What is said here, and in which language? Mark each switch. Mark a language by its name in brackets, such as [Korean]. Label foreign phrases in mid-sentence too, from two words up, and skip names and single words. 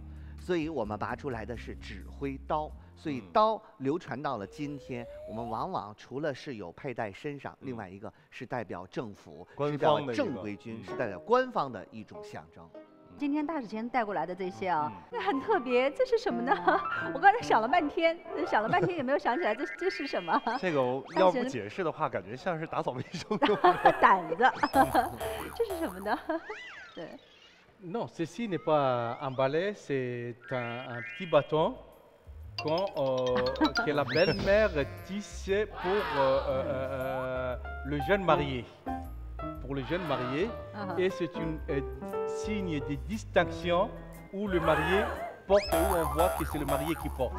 [Chinese] 所以我们拔出来的是指挥刀，所以刀流传到了今天，我们往往除了是有佩戴身上，另外一个是代表政府、是代表正规军、是代表官方的一种象征。今天大使前带过来的这些啊，那很特别，这是什么呢？我刚才想了半天也没有想起来这是什么。这个要不解释的话，感觉像是打扫卫生的掸子，这是什么呢？对。 [French] Non, ceci n'est pas un balai, c'est un petit bâton que la belle-mère tissait pour le jeune marié. Pour le jeune marié. Et c'est un signe de distinction où le marié porte, où on voit que c'est le marié qui porte.